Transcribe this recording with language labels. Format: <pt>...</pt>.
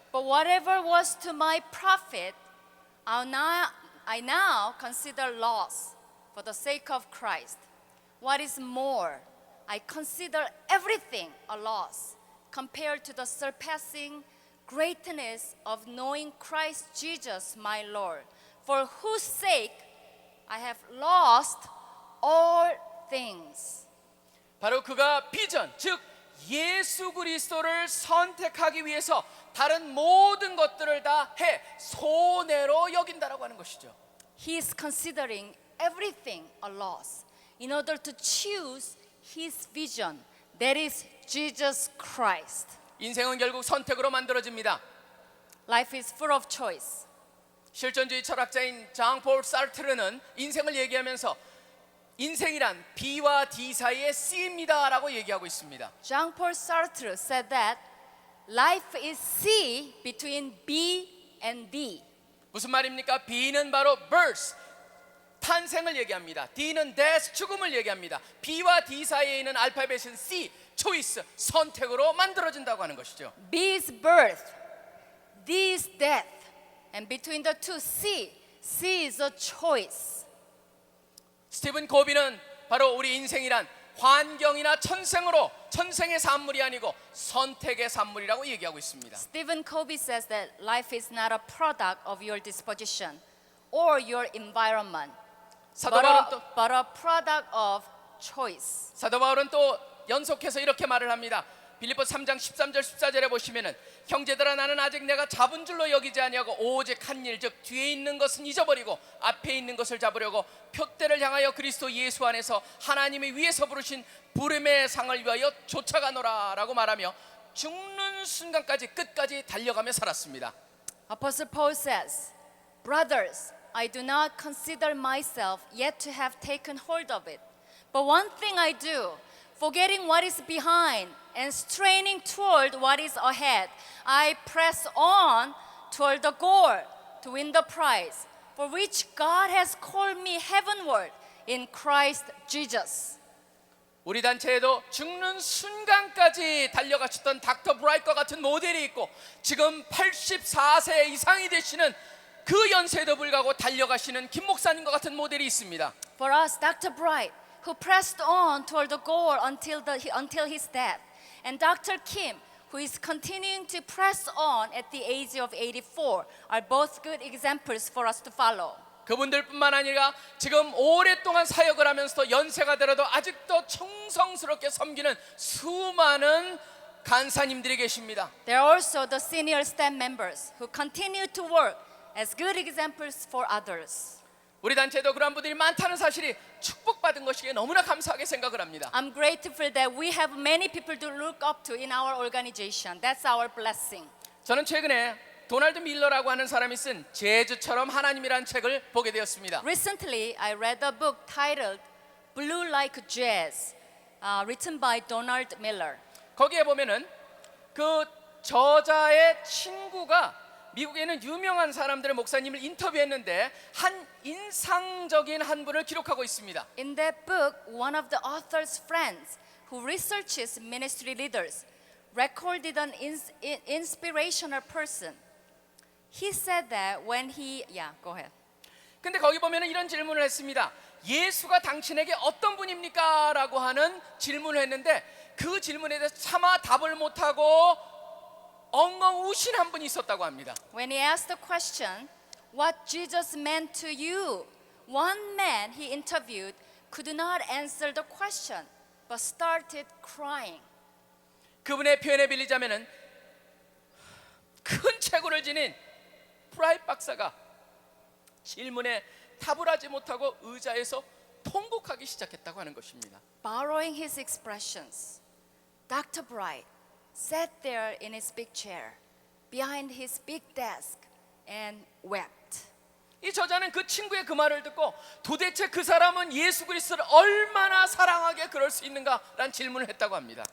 <en>But whatever was to my profit, I now consider loss for the sake of Christ. What is more, I consider everything a loss compared to the surpassing greatness of knowing Christ Jesus my Lord, for whose sake I have lost all things.</en> <ko>바로 그가 비전, 즉 예수 그리스도를 선택하기 위해서 다른 모든 것들을 다 해 손해로 여긴다라고 하는 것이죠.</ko> <en>He is considering everything a loss in order to choose his vision, that is Jesus Christ.</en> <ko>인생은 결국 선택으로 만들어집니다.</ko> <en>Life is full of choice.</en> <ko>실존주의 철학자인 장폴 사르트르는 인생을 얘기하면서 인생이란 B와 D 사이의 C입니다라고 얘기하고 있습니다.</ko> <en>Jean-Paul Sartre said that life is C between B and D.</en> <ko>무슨 말입니까? B는 바로 birth, 탄생을 얘기합니다. D는 death, 죽음을 얘기합니다. B와 D 사이에 있는 알파벳은 C, choice, 선택으로 만들어진다고 하는 것이죠.</ko> <en>B is birth, D is death, and between the two C is a choice.</en> <ko>스티븐 코비는 바로 우리 인생이란 환경이나 천생의 산물이 아니고 선택의 산물이라고 얘기하고 있습니다.</ko> <en>Stephen Covey says that life is not a product of your disposition or your environment,</en> <ko>사도 바울은</ko> <en>but a product of choice.</en> <ko>사도 바울은 또 연속해서 이렇게 말을 합니다. 빌립보 3장 13절 14절에 보시면은 형제들아 나는 아직 내가 잡은 줄로 여기지 아니하고 오직 한 일 즉 뒤에 있는 것은 잊어버리고 앞에 있는 것을 잡으려고 표대를 향하여 그리스도 예수 안에서 하나님이 위에서 부르신 부름의 상을 위하여 쫓아가노라라고 말하며 죽는 순간까지 끝까지 달려가며 살았습니다.</ko> <en>Apostle Paul says, "Brothers, I do not consider myself yet to have taken hold of it. But one thing I do, forgetting what is behind and straining toward what is ahead, I press on toward the goal to win the prize, for which God has called me heavenward in Christ Jesus."</en> <ko>우리 단체에도 죽는 순간까지 달려가셨던 닥터 브라이트와 같은 모델이 있고 지금 84세 이상이 되시는 그 연세에도 불구하고 달려가시는 김 목사님과 같은 모델이 있습니다.</ko> <en>For us, Dr. Bright, who pressed on toward the goal until his death, and Dr. Kim, who is continuing to press on at the age of 84, are both good examples for us to follow.</en> <ko>그분들뿐만 아니라 지금 오랫동안 사역을 하면서도 연세가 들어도 아직도 정성스럽게 섬기는 수많은 간사님들이 계십니다.</ko> <en>There are also the senior staff members who continue to work as good examples for others.</en> <ko>우리 단체에도 그런 분들이 많다는 사실이 축복받은 것이기에 너무나 감사하게 생각을 합니다.</ko> <en>I'm grateful that we have many people to look up to in our organization. That's our blessing.</en> <ko>저는 최근에 도널드 밀러라고 하는 사람이 쓴 제주처럼 하나님이라는 책을 보게 되었습니다.</ko> <en>Recently, I read a book titled Blue Like Jazz, written by Donald Miller.</en> <ko>거기에 보면은 그 저자의 친구가 미국에 있는 유명한 사람들의 목사님을 인터뷰했는데 한 인상적인 한 분을 기록하고 있습니다.</ko> <en>In that book, one of the author's friends who researches ministry leaders recorded an inspirational person. He said that when he, go ahead.</en> <ko>근데 거기 보면은 이런 질문을 했습니다. 예수가 당신에게 어떤 분입니까? 라고 하는 질문을 했는데 그 질문에 대해서 차마 답을 못하고 엉엉 우신 한 분이 있었다고 합니다.</ko> <en>When he asked the question, what Jesus meant to you, one man he interviewed could not answer the question, but started crying.</en> <ko>그분의 표현에 빌리자면은 큰 체구를 지닌 프라이트 박사가 질문에 답을 하지 못하고 의자에서 통곡하기 시작했다고 하는 것입니다.</ko> <en>Borrowing his expressions, Dr. Bright sat there in his big chair behind his big desk and wept.</en> <ko>이 저자는 그 친구의 그 말을 듣고 도대체 그 사람은 예수 그리스도를 얼마나 사랑하게 그럴 수 있는가라는 질문을 했다고 합니다.</ko>